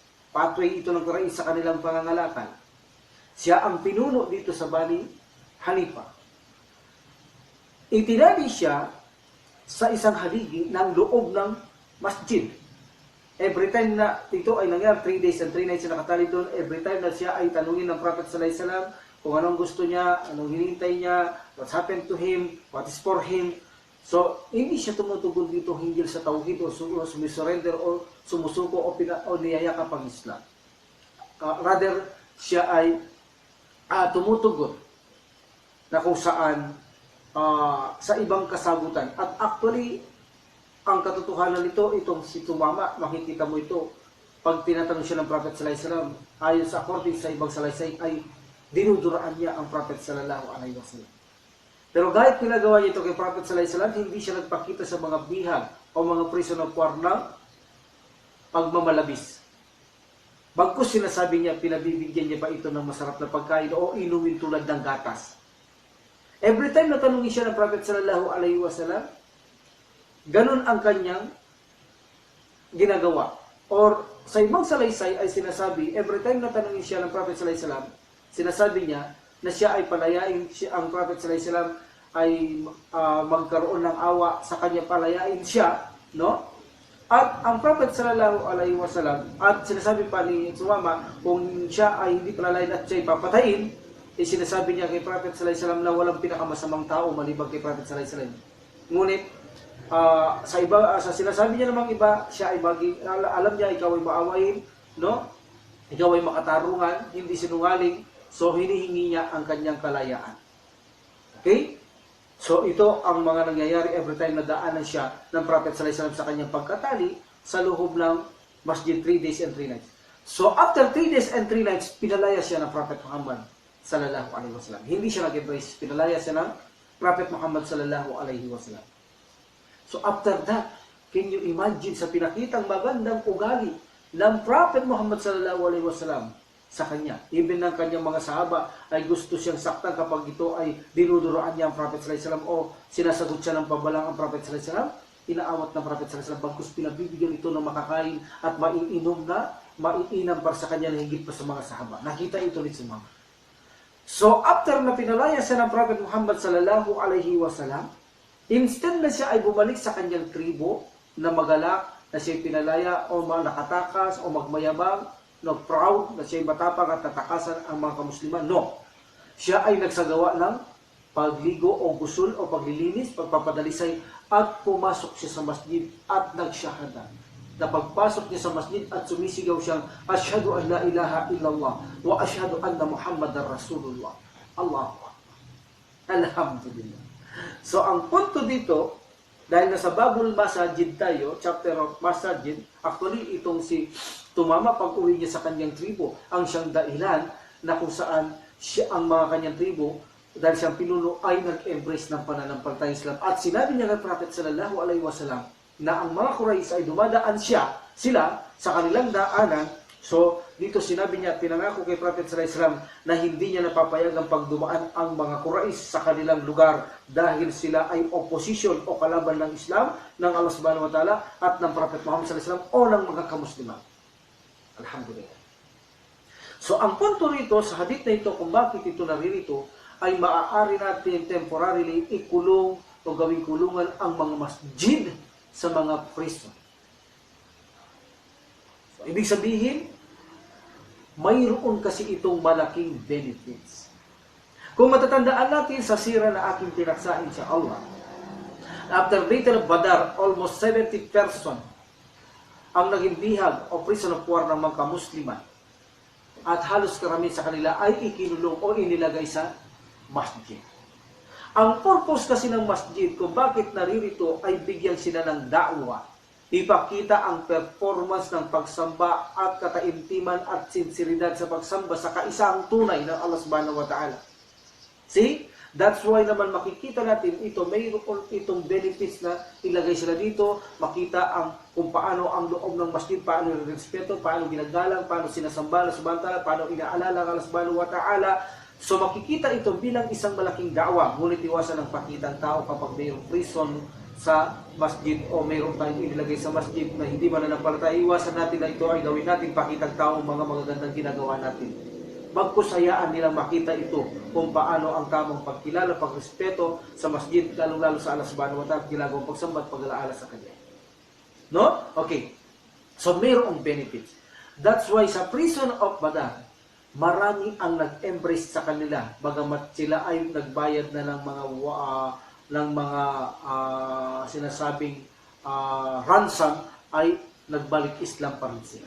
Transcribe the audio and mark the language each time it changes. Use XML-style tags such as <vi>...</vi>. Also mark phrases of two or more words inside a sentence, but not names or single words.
<tl>Pathway ito ng Quraysh sa kanilang pangangalakal. Siya ang pinuno dito sa Bani Hanifa. Itinali siya sa isang haligi ng loob ng masjid.</tl> <en>Every time</en> <tl>na ito ay nangyari,</tl> <en>3 days and 3 nights</en> <tl>siya nakatali doon,</tl> <en>every time</en> <tl>na siya ay tanungin ng Prophet</tl> <ar>صلى الله عليه وسلم</ar> <tl>kung anong gusto niya, anong hinintay niya,</tl> <en>what's happened to him, what is for him.</en> <tl>So, hindi siya tumutugon dito hinggil sa tauhid o sumisurrender o sumusuko o niyayakap ang Islam. Rather, siya ay tumutugon na kung saan sa ibang kasagutan. At actually, ang katotohanan nito, itong si Tumama, makikita mo ito, pag tinatanong siya ng Prophet</tl> <ar>صلى الله عليه وسلم,</ar> <tl>ayon sa according sa ibang salaysay, ay dinuduraan niya ang Prophet</tl> <ar>صلى الله عليه وسلم.</ar> <tl>Pero kahit pinagawa niya ito kay Prophet</tl> <ar>صلى الله عليه وسلم,</ar> <tl>hindi siya nagpakita sa mga bihag o mga</tl> <en>prison of war</en> <tl>ng pagmamalabis. Bagkus sinasabi niya, pinabibigyan niya pa ito ng masarap na pagkain o inumin tulad ng gatas.</tl> <en>Every time</en> <tl>na tanungin siya ng Prophet</tl> <ar>صلى الله عليه وسلم,</ar> <tl>ganun ang kanyang ginagawa. Or sa ibang salaysay ay sinasabi,</tl> <en>every time</en> <tl>na tanungin siya ng Prophet</tl> <ar>صلى الله عليه وسلم,</ar> <tl>sinasabi niya na siya ay palayain, ang Prophet</tl> <ar>صلى الله عليه وسلم</ar> <tl>ay magkaroon ng awa sa kanya, palayain siya, no? At ang Prophet</tl> <ar>صلى الله عليه وسلم,</ar> <tl>at sinasabi pa ni Tumama, kung siya ay hindi palalain at siya ay papatayin, sinasabi niya kay Prophet</tl> <ar>صلى الله عليه وسلم</ar> <tl>na walang pinakamasamang tao maliban kay Prophet</tl> <ar>صلى الله عليه وسلم.</ar> <tl>Ngunit sa sinasabi niya namang iba, siya ay alam niya ikaw ay maawain, no? Ikaw ay makatarungan, hindi sinungaling. So, hinihingi niya ang kanyang kalayaan. Okay? So, ito ang mga nangyayari</tl> <en>every time</en> <tl>na daanan siya ng Prophet</tl> <ar>صلى الله عليه وسلم</ar> <tl>sa kanyang pagkatali sa loob ng masjid</tl> <en>3 days and 3 nights.</en> <tl>So,</tl> <en>after 3 days and 3 nights,</en> <tl>pinalaya siya ng Prophet Muhammad</tl> <ar>صلى الله عليه وسلم.</ar> <tl>Hindi siya nag-embrace, pinalaya siya ng Prophet Muhammad</tl> <ar>صلى الله عليه وسلم.</ar> <tl>So, after that,</tl> <en>can you imagine</en> <tl>sa pinakitang magandang ugali ng Prophet Muhammad</tl> <ar>صلى الله عليه وسلم</ar> <tl>sa kanya. Even ng kanyang mga sahaba ay gusto siyang saktan kapag ito ay dinuduroan niya ang Prophet</tl> <ar>صلى الله عليه وسلم</ar> <tl>o sinasagot siya ng pabalang ang Prophet</tl> <ar>صلى الله عليه وسلم.</ar> <tl>Inaawat ng Prophet</tl> <ar>صلى الله عليه وسلم</ar> <tl>bagkus pinabibigyan ito ng makakain at maiinom na maiinam para sa kanya na higit pa sa mga sahaba. Nakita ito ni Sumama. So, after na pinalaya siya ng Prophet Muhammad</tl> <ar>صلى الله عليه وسلم,</ar> <tl>instead na siya ay bumalik sa kanyang tribo na magalak, na siya pinalaya o nakatakas o magmayabang, no, proud, na siya matapang at tatakasan ang mga kamusliman. No. Siya ay nagsagawa ng pagligo o gusul o paglilinis, pagpapadalisay, at pumasok siya sa masjid at nagsyahada. Na pagpasok niya sa masjid at sumisigaw siyang,</tl> <ar>أشهد أن لا إله إلا الله و أشهد أن محمدا رسول الله. الله أكبر. الحمد لله.</ar> <tl>So, ang punto dito, dahil nasa Babul Masajid tayo,</tl> <en>chapter of Masajid,</en> <tl>actually itong si Tumama pag-uwi niya sa kanyang tribo, ang siyang dahilan na kung saan siya, ang mga kanyang tribo, dahil siyang pinuno ay nag-embrace ng pananampalatayang Islam. At sinabi niya kay Prophet</tl> <ar>صلى الله عليه وسلم</ar> <tl>na ang mga Quraysh ay dumadaan sila sa kanilang daanan. So, dito sinabi niya, pinangako kay Prophet</tl> <ar>صلى الله عليه وسلم</ar> <tl>na hindi niya napapayagang pagdumaan ang mga Quraysh sa kanilang lugar dahil sila ay opposition o kalaban ng Islam, ng Allah</tl> <ar>سبحانه وتعالى</ar> <tl>at ng Prophet Muhammad</tl> <ar>صلى الله عليه وسلم</ar> <tl>o ng mga kamusliman. Alhamdulillah. So, ang punto rito sa hadith na ito, kung bakit ito naririto, ay maaari natin temporarily ikulong o gawing kulungan ang mga masjid sa mga prison. So, ibig sabihin, mayroon kasi itong malaking benefits. Kung matatandaan natin sa sira na aking tinaksain sa Allah, after Battle of Badar, almost 70 person ang naging bihag o prison of war ng mga kamusliman. At halos karami sa kanila ay ikinulong o inilagay sa masjid. Ang purpose kasi ng masjid kung bakit naririto ay bigyan sila ng da'wa. Ipakita ang performance ng pagsamba at kataimtiman at sinseridad sa pagsamba sa kaisang tunay ng Allah</tl> <ar>سبحانه وتعالى.</ar> <en>See? That's why</en> <tl>naman makikita natin ito, mayroon itong benefits na ilagay sila dito, makita kung paano ang loob ng masjid, paano respeto, paano ginagalang, paano sinasamba Allah</tl> <ar>سبحانه وتعالى,</ar> <tl>paano inaalala ang Allah</tl> <ar>سبحانه وتعالى.</ar> <tl>So makikita ito bilang isang malaking da'wa, ngunit iwasan ng pakitang tao kapag mayroong prison sa masjid o mayroong tayong inilagay sa masjid na hindi mananampalataya, iwasan natin na ito ay gawin natin pakitang tao mga magagandang ginagawa natin. Magkusayaan nilang makita ito kung paano ang tamang pagkilala, pagrespeto sa masjid, lalong-lalo sa Allah</tl> <ar>سبحانه وتعالى,</ar> <tl>ginagawang pagsamba at pag-alaala sa Kanya. No? Okay. So mayroong benefits.</tl> <en>That's why</en> <tl>sa prison of Badar, marami ang nag-embrace sa kanila, bagamat sila ay nagbayad na ng mga sinasabing ransom, ay nagbalik Islam pa rin sila.</tl>